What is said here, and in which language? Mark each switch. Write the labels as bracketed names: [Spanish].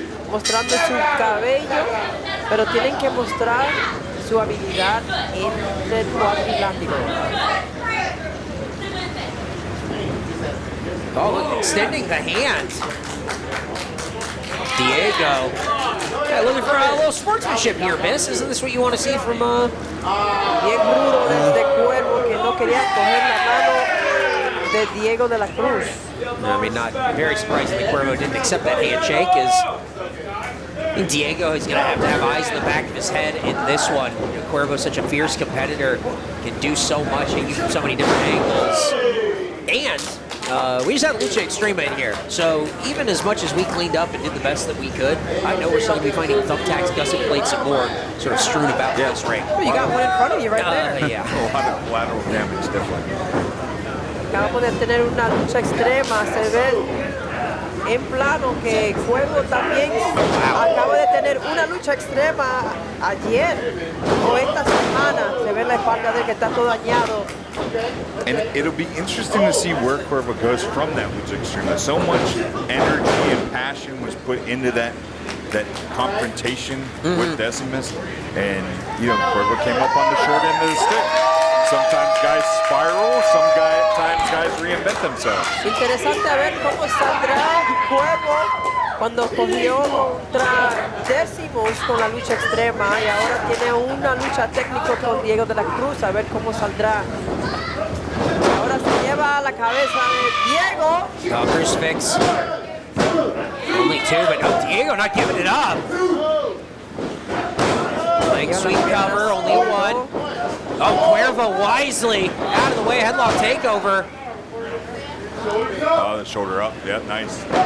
[Spanish] Mostrando su cabello, pero tienen que mostrar su habilidad en el cuadrilátero. [English] Oh, look, extending the hand. Diego. Yeah, looking for a little sportsmanship here, miss. Isn't this what you want to see from [Spanish] Bien rudo desde Quervo, que no quería coger la mano de Diego de la Cruz. [English] I mean, not very surprising that Quervo didn't accept that handshake, as I think Diego is going to have eyes in the back of his head in this one. You know, Quervo's such a fierce competitor, can do so much, and use from so many different angles. And we just had Lucha Extrema in here, so even as much as we cleaned up and did the best that we could, I know we're still going to be finding thumbtacks, gusset plates, and more sort of strewn about this ring. Well, you got one in front of you right there. Yeah. A lot of collateral damage, definitely. [Spanish] Acabamos de tener una lucha extrema, se ve en plano que Quervo también acaba de tener una lucha extrema ayer o esta semana. Se ve en la espalda de él que está todo dañado. [English] And it'll be interesting to see where Quervo goes from that Lucha Extrema. So much energy and passion was put into that confrontation with Decimus, and Quervo came up on the short end of the stick. Sometimes guys spiral, sometimes guys reinvent themselves. [Spanish] Interesante ver cómo saldrá Quervo cuando cogió contra Decimus con la lucha extrema y ahora tiene una lucha técnica con Diego de la Cruz, a ver cómo saldrá. Ahora se lleva la cabeza de Diego. [English] Oh, crucifix. Only two, but no, Diego not giving it up. Leg sweep cover, only one. Oh, Quervo wisely out of the way, headlock takeover. Oh, the shoulder up, yeah, nice.